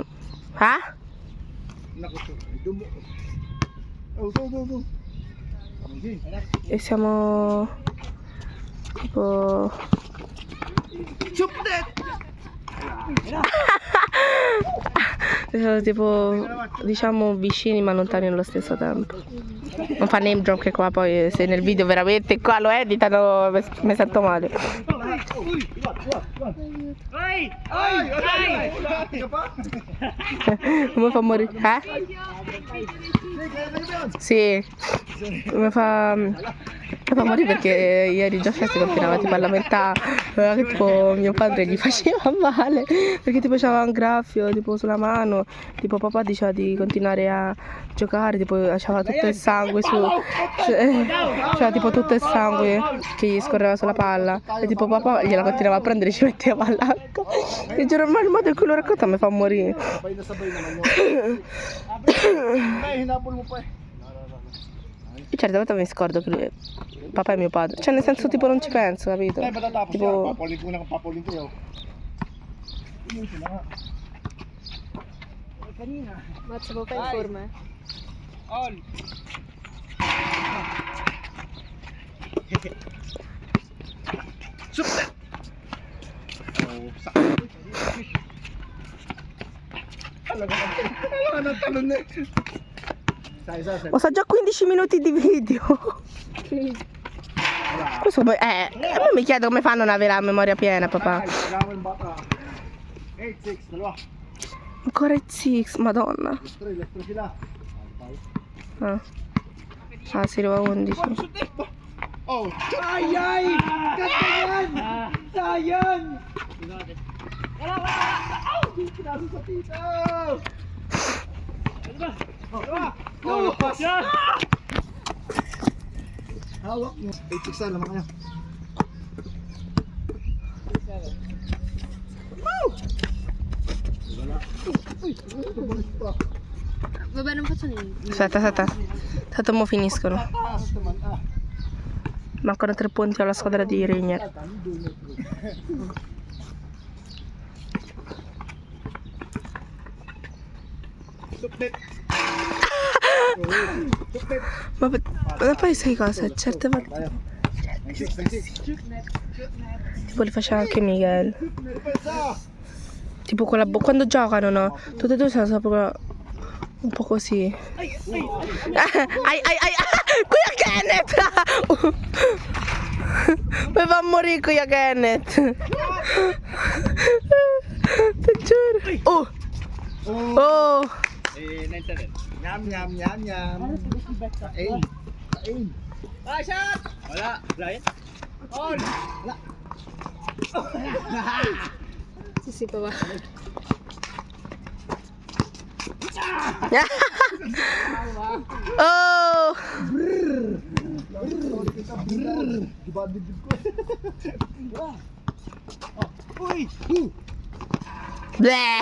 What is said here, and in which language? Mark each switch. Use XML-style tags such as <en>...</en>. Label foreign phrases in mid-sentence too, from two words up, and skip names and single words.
<it>Ah? E siamo tipo... Siamo tipo, diciamo, vicini ma lontani allo stesso tempo. Non fa</it> <en>name drop</en> <it>che qua poi se nel video veramente qua lo editano mi sento male. Come fa morire? Sì, mi fa morire perché ieri già si continuava tipo a lamentare che tipo mio padre gli faceva male perché tipo c'aveva un graffio tipo sulla mano, tipo papà diceva di continuare a giocare, tipo c'aveva tutto il sangue su, c'era tipo tutto il sangue che gli scorreva sulla palla e tipo papà gliela continuava a prendere e ci metteva all'acqua. E giuro, ma il modo in cui lo racconta mi fa morire.</it> <tl>Sabay na naman yun. Ay, hinabol mo pa eh.</tl> <it>Io certe volte mi scordo che lui, papà è mio padre, cioè nel senso tipo non ci penso, capito?</it> <tl>Ay, matatapos</tl> <it>Tipo-</it> <tl>yan. Papaulin ko na kung papaulin ko yun.</tl> <it>Mazza po pa in forma eh.</it> <tl>All. Ano talon na? Isa.</tl> <it>Ho sa già 15 minuti di video. Questo poi, io mi chiedo come fanno ad avere la memoria piena, papà.</it> <tl>Kailangan yung bata. 8-6, dalawa.</tl> <it>Ancora il 6, madonna.</it> <tl>Lastro sila.</tl> <it>Ah, si arriva a 11.</it> <tl>Oh, Ay! Ganda yan! Sayang! pinasa sa tito! Oh, lepas ya! Hawak mo. 8-6 na naman kayo.</tl> <it>Vabbè, non faccio niente. Aspetta. Tanto mo finiscono.</it> <tl>Taas naman</tl> <it>Mancano 3 punti alla squadra di Regnier.</it> <tl>Suplit.</tl> <it>Ma poi sai cosa? Certe volte</it> <tl>Tayo. 9-6.</tl> <it>tipo li faceva anche Miguel.</it> <tl>Depensa!</tl> <it>Tipo con la quando giocano, no? Tutte e due sono proprio un po' così. Ai. Qui a Kenneth! Mi fa morire qui a Kenneth. Ti giuro. Oh.</it> <tl>Nyam. Kain. Ah, shot! Wala. Wala yan. All.</tl> <it>Sì, papà.</it> <tl>Oh. Uy! Bleh.</tl>